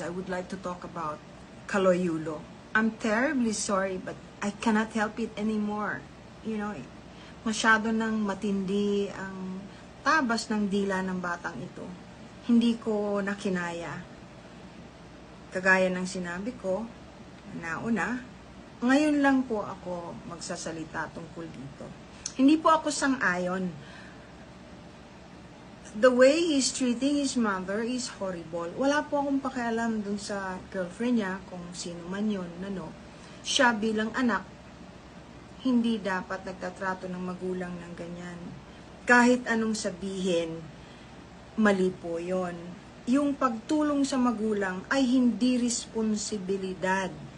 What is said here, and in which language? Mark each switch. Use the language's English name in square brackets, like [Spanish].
[English] I would like to talk about Kaloyulo. I'm terribly sorry, but I cannot help it anymore. [Filipino] You know, masyado nang matindi ang tabas ng dila ng batang ito. Hindi ko nakinaya. Kagaya ng sinabi ko, nauna, ngayon lang po ako magsasalita tungkol dito. Hindi po ako sang-ayon. [English] The way he's treating his mother is horrible. [Filipino] Wala po akong pakialam dun sa girlfriend niya, kung sino man yun, ano. Siya bilang anak, hindi dapat nagtatrato ng magulang ng ganyan. Kahit anong sabihin, mali po yun. Yung pagtulong sa magulang ay hindi responsibilidad.